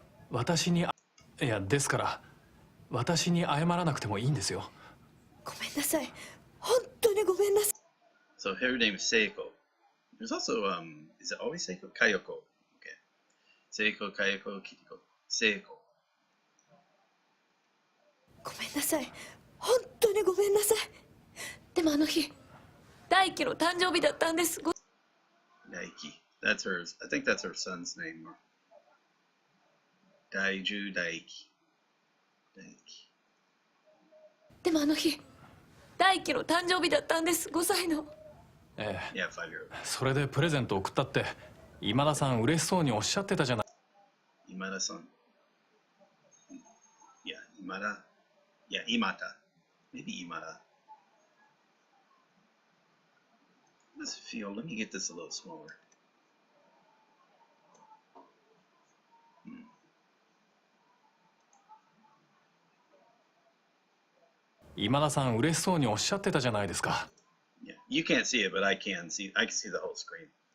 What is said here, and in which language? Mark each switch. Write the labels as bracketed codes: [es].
[ja] 私に、いや、ですから、私に謝らなくてもいいんですよ。ごめんなさい。本当にごめんなさい。 [en] So her name is Seiko. There's also is it always Seiko? Kayoko. Okay. Seiko, Kayoko, Kiriko. Seiko. [ja] ごめんなさい。本当にごめんなさい。でもあの日、大輝の誕生日だったんです。 [en] Daiki. That's hers. I think that's her son's name. Daiju Daiki. Daiki. [ja] でもあの日、大輝の誕生日だったんです。 5歳の。ええ。 [en] Yeah, 5-year-old. [ja] それでプレゼント送ったって今田さん嬉しそうにおっしゃってたじゃない。今田さん。 [en] Yeah, 今田。Yeah, Imata. Maybe Imata. Let's feel. Let me get this a little smaller. [ja] 今田さん嬉しそうにおっしゃってたじゃないですか。 [en] Yeah, you can't see it, but I can see. I can see the whole screen.